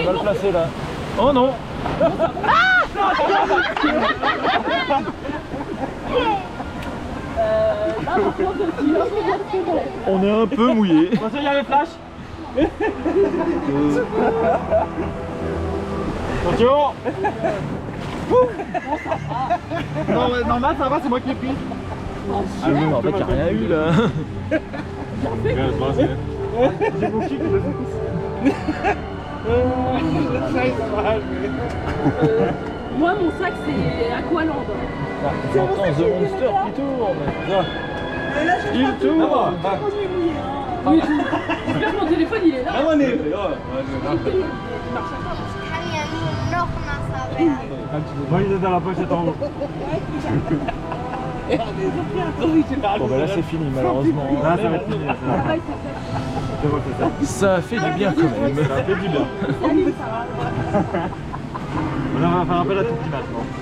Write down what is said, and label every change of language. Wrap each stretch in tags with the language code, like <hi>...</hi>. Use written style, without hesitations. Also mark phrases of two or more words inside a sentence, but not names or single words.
<fr>On va le placer là. Oh non. On est un peu mouillé. Attention, il y a les flashs. Attention. Non, mais normal, ça va, c'est moi qui l'ai pris. Ah oui, en fait, il n'y a rien eu là.</fr> <de>Ja, das war's nicht.</de> <fr>Moi, mon sac, c'est Aqualand. J'entends The Monster qui tourne. Il tourne. Oui, j'espère que mon téléphone, il est là.</fr> <nl>Ja, maar nee. Ja,</nl> <fr>Il marche à quoi?</fr> <de>kann ja nur noch nasser werden.</de> <fr>Moi, il est dans la pochette en haut. Bon bah là c'est fini malheureusement. Là, ça va être fini. Je vois que ça. Ça a fait du bien quand même. Ça fait du bien. On va faire appel à tout petit maintenant.</fr>